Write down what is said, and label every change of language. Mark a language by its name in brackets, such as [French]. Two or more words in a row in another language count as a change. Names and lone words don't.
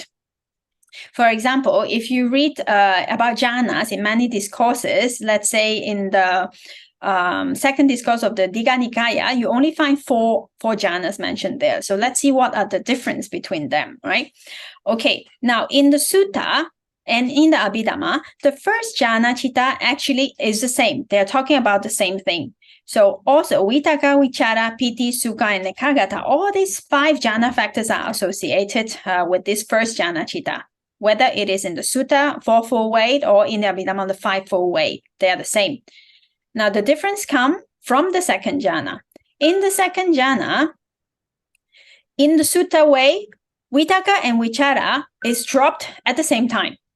[English] For example, if you read about jhanas in many discourses, let's say in the 2nd discourse of the Digha Nikaya, you only find 4 jhanas mentioned there. So let's see what are the difference between them, right? Okay, now in the sutta and in the Abhidhamma, the 1st [Pali] jhana citta [English] actually is the same. They're talking about the same thing. So also [Pali] vitaka, vichara, piti, sukha, and ekagata, [English] all these 5 jhana factors are associated with this 1st [Pali] jhana citta. [English] whether it is in the Sutta, fourfold way, or in the Abhidhamma, the fivefold way. They are the same. Now, the difference comes from the second jhana. In the second jhana, in the Sutta way, Vitakka and Vichara is dropped at the same time.